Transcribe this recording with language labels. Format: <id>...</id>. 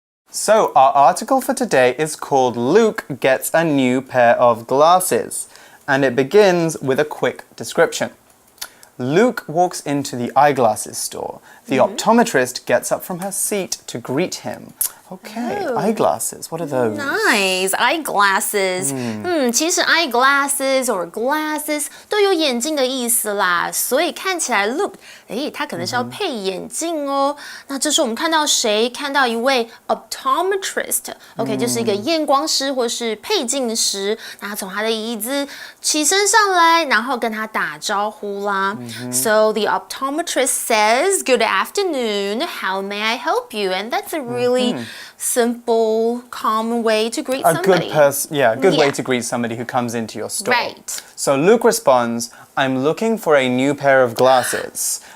<en>So our article for today is called Luke Gets a New Pair of Glasses, and it begins with a quick description. Luke walks into the eyeglasses store. The optometrist gets up from her seat to greet him. Okay, eyeglasses. What are those? Nice, eyeglasses.</en> <zh>其实</zh> <en>eyeglasses or glasses</en> <zh>都有眼镜的意思啦，所以看起来</zh> <en>look，</en> <zh>他可能是要配眼镜哦。那这时候我们看到谁？看到一位 optometrist，OK，就是一个验光师或是配镜师。那他从他的椅子起身上来，然后跟他打招呼啦。</zh> <en>So the optometrist says, "Good afternoon. How may I help you?" And that's a really simple, common way to greet somebody. A good way to greet somebody who comes into your store. Right. So Luke responds, I'm looking for a new pair of glasses.</en>